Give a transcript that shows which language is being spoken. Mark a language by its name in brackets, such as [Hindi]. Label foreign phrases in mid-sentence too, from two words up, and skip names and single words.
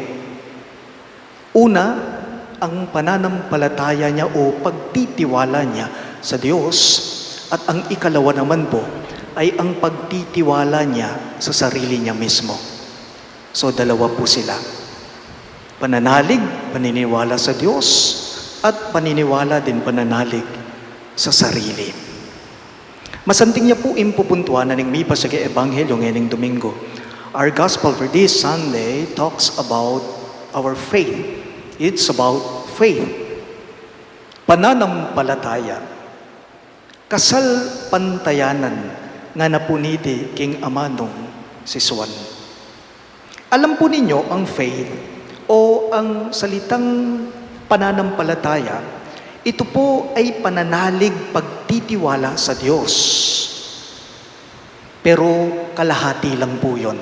[Filipino] Una, ang pananampalataya niya o pagtitiwala niya sa Diyos, at ang ikalawa naman po ay ang pagtitiwala niya sa sarili niya mismo. So dalawa po sila. Pananalig, paniniwala sa Diyos, at paniniwala din pananalig sa sarili. [Pampanga] Masanting niya po impupuntuan na ning may pasagi ebanghelyo ngayong Domingo. [English] Our gospel for this Sunday talks about our faith. It's about faith. Pananampalataya. [Pampanga] Kasal pantayanan nga napuniti king amanong si Juan. [Filipino] Alam po ninyo ang faith o ang salitang pananampalataya, ito po ay pananalig pagtitiwala sa Diyos. Pero kalahati lang po yun.